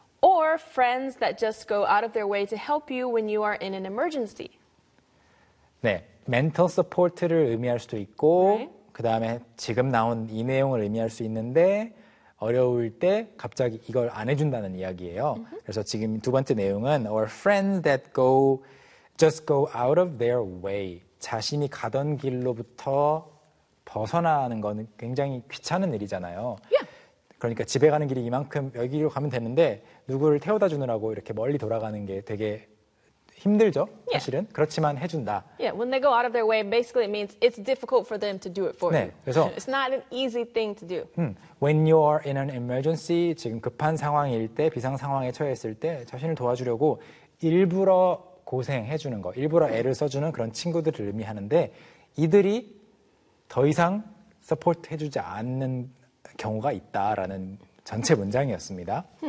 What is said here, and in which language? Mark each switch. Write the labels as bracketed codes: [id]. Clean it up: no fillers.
[en] Or friends that just go out of their way to help you when you are in an emergency. [ko] 네, [en] mental support [ko] 를 의미할 수도 있고 right. 그다음에 지금 나온 이 내용을 의미할 수 있는데 어려울 때 갑자기 이걸 안 해준다는 이야기예요. [en] Mm-hmm. [ko] 그래서 지금 두 번째 내용은 [en] or friends that just go out of their way. [ko] 자신이 가던 길로부터 벗어나는 건 굉장히 귀찮은 일이잖아요. [en] Yeah. [ko] 그러니까 집에 가는 길이 이만큼 여기로 가면 되는데 누구를 태워다 주느라고 이렇게 멀리 돌아가는 게 되게 힘들죠, 사실은. [en] Yeah. [ko] 그렇지만 해준다. [en] Yeah, when they go out of their way, basically it means it's difficult for them to do it for 네, you. [ko] 그래서 [en] it's not an easy thing to do. When you are in an emergency, [ko] 지금 급한 상황일 때, 비상 상황에 처했을 때 자신을 도와주려고 일부러 고생해주는 거, 일부러 애를 써주는 그런 친구들을 의미하는데 이들이 더 이상 서포트 해주지 않는 경우가 있다라는 전체 문장이었습니다.